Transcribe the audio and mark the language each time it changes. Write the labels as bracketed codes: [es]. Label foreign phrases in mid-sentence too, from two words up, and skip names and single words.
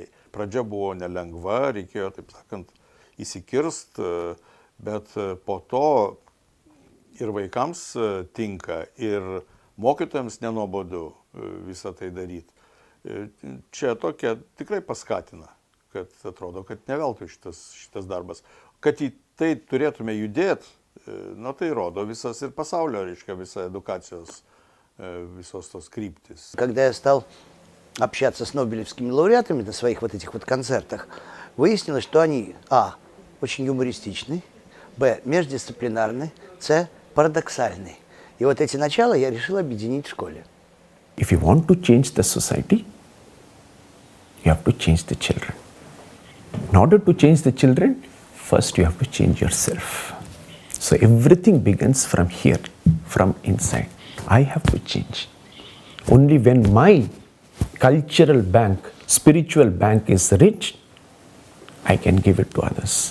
[lt] Pradžia buvo nelengva, reikėjo, taip sakant, įsikirst, bet po to ir vaikams tinka, ir mokytojams nenuobodu visą tai daryti. Čia tokia tikrai paskatina, kad atrodo, kad ne veltui šitas darbas. Kad į tai turėtume judėti, tai rodo visas ir pasaulio, reiškia, visa edukacijos, visos tos kryptis. [ru] Когда я стал общаться с нобелевскими лауреатами на своих вот этих вот концертах, выяснилось, что они, очень юмористичны, междисциплинарны, парадоксальны. И вот эти начала я решил объединить в школе. [en] If you want to change the society, you have to change the children. In order to change the children, first you have to change yourself. So everything begins from here, from inside. I have to change. Only when my cultural bank, spiritual bank is rich, I can give it to others.